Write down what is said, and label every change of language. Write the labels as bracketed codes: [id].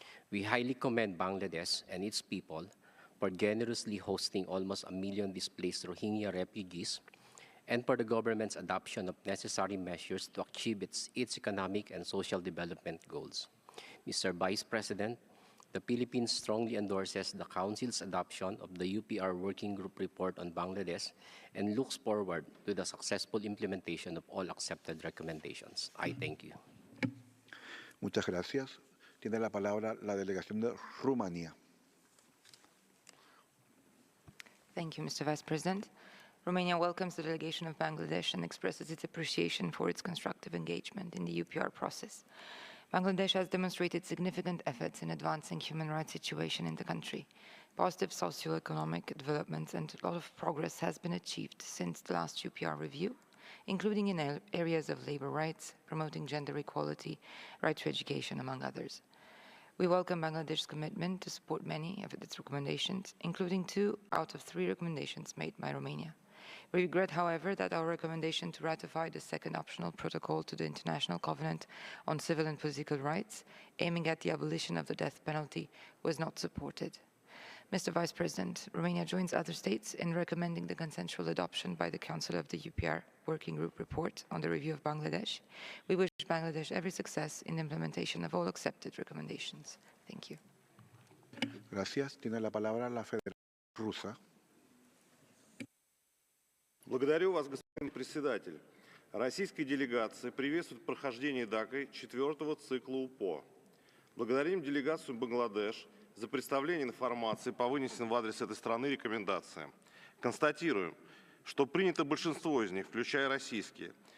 [en] We highly commend Bangladesh and its people for generously hosting almost 1 million displaced Rohingya refugees and for the government's adoption of necessary measures to achieve its economic and social development goals. Mr. Vice President, the Philippines strongly endorses the Council's adoption of the UPR Working Group report on Bangladesh and looks forward to the successful implementation of all accepted recommendations. I thank you. [es] Muchas gracias. Tiene la palabra la delegación de Rumanía. [en] Thank you, Mr. Vice President. Romania welcomes the delegation of Bangladesh and expresses its appreciation for its constructive engagement in the UPR process. Bangladesh has demonstrated significant efforts in advancing human rights situation in the country. Positive socio-economic developments and a lot of progress has been achieved since the last UPR review, including in areas of labor rights, promoting gender equality, right to education, among others. We welcome Bangladesh's commitment to support many of its recommendations, including 2 out of 3 recommendations made by Romania. We regret, however, that our recommendation to ratify the 2nd optional protocol to the International Covenant on Civil and Political Rights, aiming at the abolition of the death penalty, was not supported. Mr. Vice President, Romania joins other states in recommending the consensual adoption by the Council of the UPR Working Group report on the review of Bangladesh. We wish Bangladesh every success in the implementation of all accepted recommendations. Thank you. [es] Gracias. Tiene la palabra la Federación Rusa. [ru] Благодарю вас, господин председатель. Российская делегация приветствует прохождение ДАКой 4-го цикла УПО. Благодарим делегацию Бангладеш за представление информации по вынесенным в адрес этой страны рекомендациям. Констатируем, что принято большинство из них, включая российские.